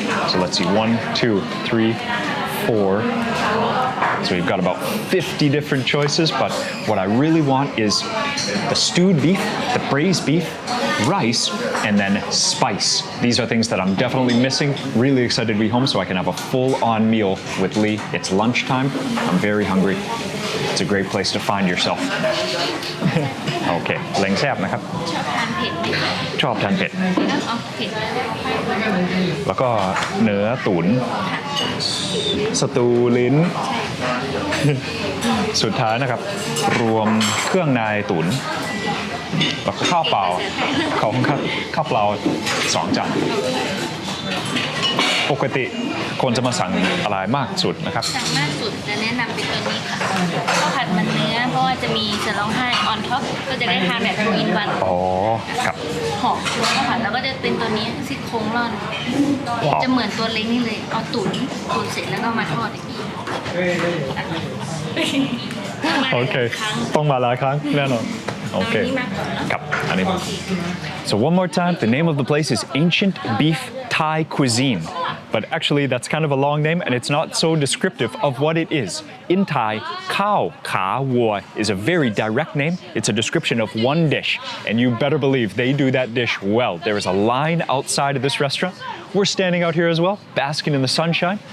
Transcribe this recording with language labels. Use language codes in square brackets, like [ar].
[en] So let's see, 1, 2, 3, 4. So we've got about 50 different choices, but what I really want is the stewed beef, the braised beef, rice, and then spice. These are things that I'm definitely missing. Really excited to be home so I can have a full-on meal with Lee. It's lunchtime. I'm very hungry. It's a great place to find yourself. [th] โอเค เล้งแซ่บนะครับ ชอบทานเผ็ด แล้วก็เนื้อตุ๋นสตูลิ้น สุดท้ายนะครับ รวมเครื่องในตุ๋น แล้วก็ข้าวเปล่าข้าวเปล่า2 จาน ปกติคนจะมาสั่งอะไรมากสุดนะครับ สั่งมากสุดจะแนะนำเป็นตัวนี้ค่ะข้าวผัดมันเนื้อเพราะว่าจะมีเสือร้องไห้ออนท็อปก็จะได้ทานแบบทูอินวัน อ๋อครับ หอมข้าวผัดแล้วก็จะเป็นตัวนี้ซี่โครงร่อนจะเหมือนตัวเล้งนี่เลยเอาตุ๋นเสร็จแล้วก็มาทอดอีกที โอเคต้องมาหลายครั้งแน่นอนโอเคครับอันนี้ [en] So one more time, the name of the place is Ancient Beef Thai Cuisine. But actually, that's kind of a long name, and it's not so descriptive of what it is. In Thai, Khao Kaa Neua is a very direct name. It's a description of one dish, and you better believe they do that dish well. There is a line outside of this restaurant. We're standing out here as well, basking in the sunshine.